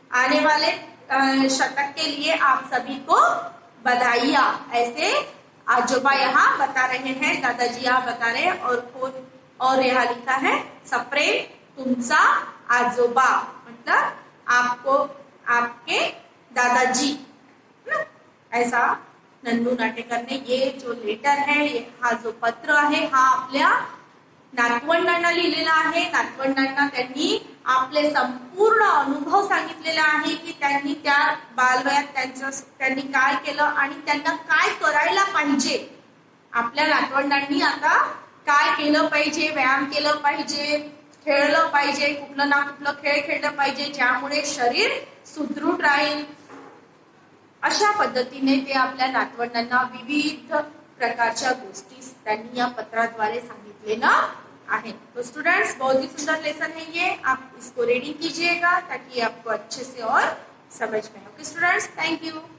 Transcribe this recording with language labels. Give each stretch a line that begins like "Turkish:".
Hindi: आने वाले शतक के लिए आप सभी को बधाइयां. ऐसे आजोबा यहाँ बता रहे हैं, दादाजी यहाँ बता रहे हैं. और यहाँ लिखा है
Marathi: सप्रेम तुमचा आजोबा,
Hindi: मतलब आपको आपके दादाजी. ऐसा नंदू नाटेकर ने ये जो लेटर है,
Marathi: हा जो पत्र आहे हा आपल्या नातवंडांना लिहिलेला आहे. नातवंडांना त्यांनी आपले संपूर्ण अनुभव सांगितलेला आहे की त्यांनी त्या बालवयात त्यांनी काय केलं आणि त्यांना काय करायला पाहिजे. आपल्या नातवंडांनी आता काय केलं पाहिजे, व्यायाम केलं पाहिजे, खेळलं पाहिजे, कुठलं ना कुठलं खेळ खेळलं पाहिजे ज्यामुळे शरीर सुदृढ राहील. अशा पद्धतीने ते आपल्या नातवंडांना विविध प्रकारच्या गोष्टी त्यांनी या पत्राद्वारे सांगितलेलं आहे.
Hindi: तो स्टूडेंट्स बहुत ही सुंदर लेसन है ये. आप इसको रीडिंग कीजिएगा ताकि आपको अच्छे से और समझ में. Okay students, thank you.